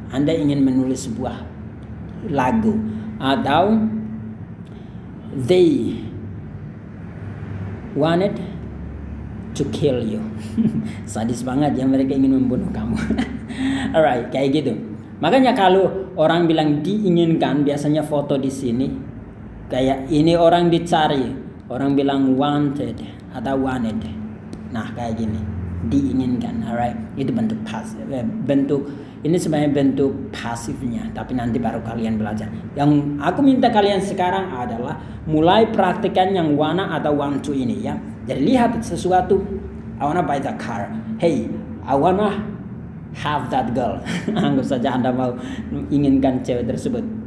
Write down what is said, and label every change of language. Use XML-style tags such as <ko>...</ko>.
<id>Anda ingin menulis sebuah lagu.</id> <en>Atau they wanted to kill you.</en> <id>Sadis banget ya, mereka ingin membunuh kamu. Alright, kayak gitu. Makanya kalau orang bilang diinginkan, biasanya foto di sini kayak ini orang dicari, orang bilang wanted atau wanted. Nah, kayak gini, diinginkan. Alright, itu bentuk ini sebenarnya bentuk pasifnya, tapi nanti baru kalian belajar. Yang aku minta kalian sekarang adalah mulai praktikan yang wanna atau want to ini ya. Jadi lihat sesuatu,</id> <en>I wanna buy the car. Hey, I wanna have that girl.</en> <id>Anggap saja Anda mau inginkan cewek tersebut.</id>